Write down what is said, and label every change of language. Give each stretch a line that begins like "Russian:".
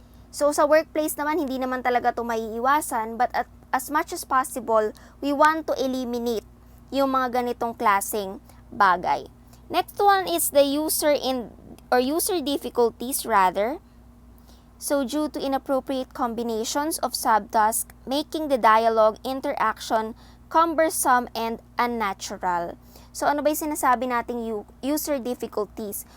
Filipino: So, sa workplace naman, hindi naman talaga ito maiiwasan,
English: but as much as possible, we want to eliminate
Filipino: yung mga ganitong klaseng bagay.
English: Next one is the user difficulties rather. So due to inappropriate combinations of subtasks, making the dialogue interaction cumbersome and unnatural.
Filipino: So ano ba yung sinasabi nating user difficulties?